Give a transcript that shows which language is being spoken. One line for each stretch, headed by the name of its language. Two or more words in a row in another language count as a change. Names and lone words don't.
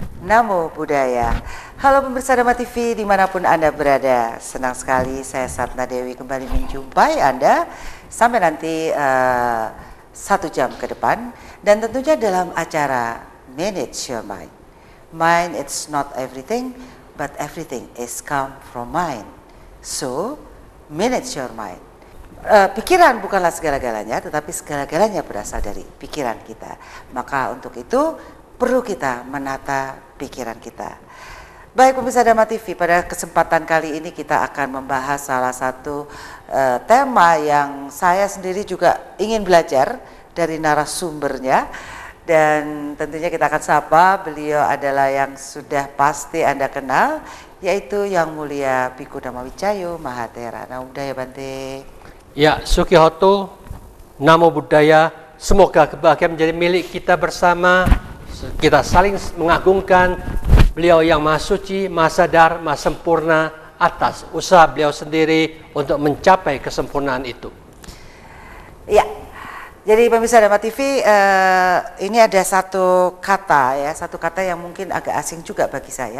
Pali: Namo Buddhaya.
Indonesian: Halo pemirsa Dhamma TV dimanapun Anda berada. Senang sekali saya Satna Dewi kembali menjumpai Anda sampai nanti 1 jam ke depan. Dan tentunya dalam acara Manage Your Mind.
English: Mind it's not everything, but everything is come from mind. So, manage your mind.
Indonesian: Pikiran bukanlah segala-galanya, tetapi segala-galanya berasal dari pikiran kita. Maka untuk itu perlu kita menata pikiran kita. Baik pemirsa Dhamma TV, pada kesempatan kali ini kita akan membahas salah satu tema yang saya sendiri juga ingin belajar dari narasumbernya. Dan tentunya kita akan sapa, beliau adalah yang sudah pasti Anda kenal, yaitu Yang Mulia Bhikkhu Dhammawicaya Mahathera.
Pali: Namo Buddhaya Bante. Ya, Sukihoto, Namo Buddhaya,
Indonesian: semoga kebahagiaan menjadi milik kita bersama. Kita saling mengagungkan beliau yang maha suci, maha sadar, maha sempurna atas usaha beliau sendiri untuk mencapai kesempurnaan itu. Ya, jadi pemirsa Dhamma TV, ini ada satu kata yang mungkin agak asing juga bagi saya.